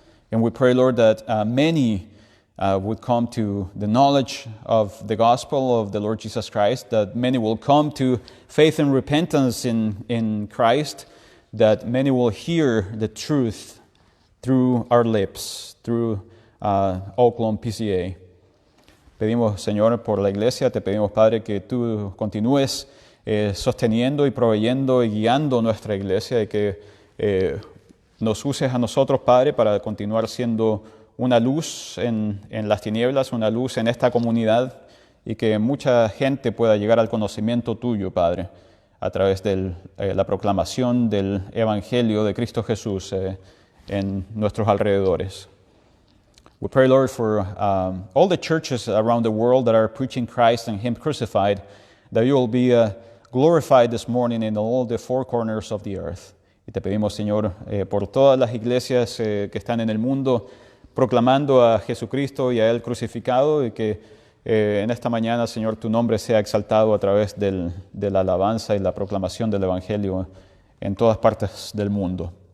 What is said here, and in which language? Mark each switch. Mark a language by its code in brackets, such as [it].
[en] And we pray, Lord, that many would come to the knowledge of the gospel of the Lord Jesus Christ, that many will come to faith and repentance in Christ, that many will hear the truth through our lips, through Oaklawn PCA. [es] Pedimos, Señor, por la iglesia, te pedimos, Padre, que tú continúes sosteniendo y proveyendo y guiando nuestra iglesia y que nos uses a nosotros, Padre, para continuar siendo una luz en las tinieblas, una luz en esta comunidad y que mucha gente pueda llegar al conocimiento tuyo, Padre, a través de la proclamación del Evangelio de Cristo Jesús en nuestros alrededores. [en] We pray, Lord, for all the churches around the world that are preaching Christ and Him crucified, that you will be glorified this morning in all the four corners of the earth. [es] Y te pedimos, Señor, por todas las iglesias que están en el mundo proclamando a Jesucristo y a Él crucificado, y que en esta mañana, Señor, tu nombre sea exaltado a través de la alabanza y la proclamación del Evangelio en todas partes del mundo.